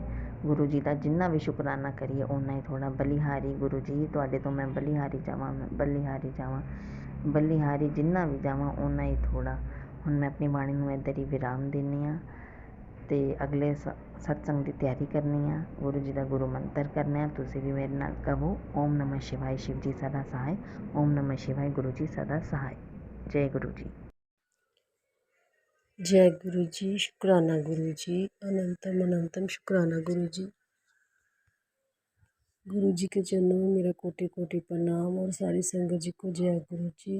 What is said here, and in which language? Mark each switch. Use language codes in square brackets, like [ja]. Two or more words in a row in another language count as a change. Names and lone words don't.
[pa] ਗੁਰੂ ਜੀ ਦਾ ਜਿੰਨਾ ਵੀ ਸ਼ੁਕਰਾਨਾ ਕਰੀਏ ਓਨਾ ਹੀ ਥੋੜ੍ਹਾ। ਬਲਿਹਾਰੀ ਗੁਰੂ ਜੀ ਤੁਹਾਡੇ ਤੋਂ ਮੈਂ ਬਲਿਹਾਰੀ ਜਾਵਾਂ, ਮੈਂ ਬਲਿਹਾਰੀ ਜਾਵਾਂ, ਬਲਿਹਾਰੀ ਜਿੰਨਾ ਵੀ ਜਾਵਾਂ ਓਨਾ ਹੀ ਥੋੜ੍ਹਾ। ਹੁਣ ਮੈਂ ਆਪਣੀ ਬਾਣੀ ਨੂੰ ਇੱਧਰ ਹੀ ਵਿਰਾਮ ਦਿੰਦੀ ਹਾਂ ਅਤੇ ਅਗਲੇ ਸਤਸੰਗ ਦੀ ਤਿਆਰੀ ਕਰਨੀ ਆ। ਗੁਰੂ ਜੀ ਦਾ ਗੁਰੂ ਮੰਤਰ ਕਰਨਾ। ਤੁਸੀਂ ਵੀ ਮੇਰੇ ਨਾਲ ਕਹੋ, [sa] ओम नमः शिवाय, [hi] शिव जी सदा सहाय। [sa] ओम नमः शिवाय, [hi] गुरु जी सदा सहाय। जय गुरु जी। जय गुरु जी। शुक्राना गुरु जी। अनंतम अनंतम शुक्राना गुरु जी। गुरु जी के चरणों में मेरा कोटि कोटि प्रणाम और सारी संगत जी को जय गुरु जी।